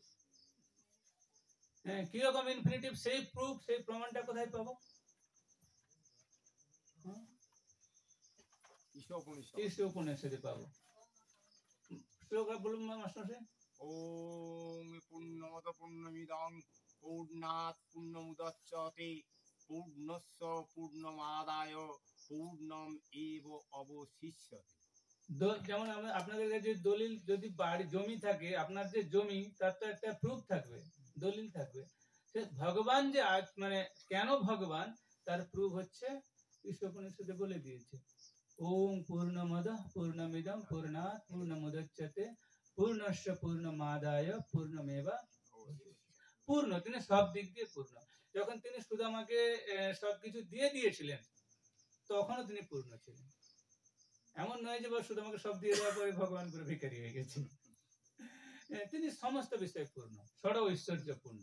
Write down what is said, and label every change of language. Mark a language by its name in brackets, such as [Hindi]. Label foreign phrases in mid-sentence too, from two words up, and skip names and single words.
[Bangla] হ্যাঁ, কিরকম ইনফিনিটিভ, সেই প্রুফ, সেই প্রমাণটা কোথায় পাবো? ঈশা উপনিষদে পাবো। শ্লোক বলুন মাস্টার। [Sanskrit] ওম পূর্ণমদ পূর্ণমিদং পূর্ণাৎ পূর্ণমুদচ্যতে পূর্ণস্য পূর্ণমাদায় পূর্ণম এব অবশিষ্যতে। [Bangla] যেমন আপনাদের কাছে দলিল, যদি বাড়ি জমি থাকে, আপনার যে জমি তার তো একটা প্রুফ থাকবে, দলিল থাকবে। সে ভগবান যে মানে কেন ভগবান, তার প্রুফ হচ্ছে ঈশ্বরোপনিষদে বলে দিয়েছে, [Sanskrit] ওম পূর্ণমদঃ পূর্ণমিদং পূর্ণাৎ পূর্ণমুদচ্যতে পূর্ণস্য পূর্ণমাদায় পূর্ণমেবা। [Bangla] পূর্ণ, তিনি সব দিক দিয়ে পূর্ণ। যখন তিনি সুদামাকে সবকিছু দিয়ে দিয়েছিলেন তখনও তিনি পূর্ণ ছিলেন। এমন নয় যে সুদামাকে সব দিয়ে দেওয়ার পরে ভগবান করে ভিখারি হয়ে গেছেন। তিনি সমস্ত বিষয়ে পূর্ণ, ষড় ঐশ্বর্য পূর্ণ।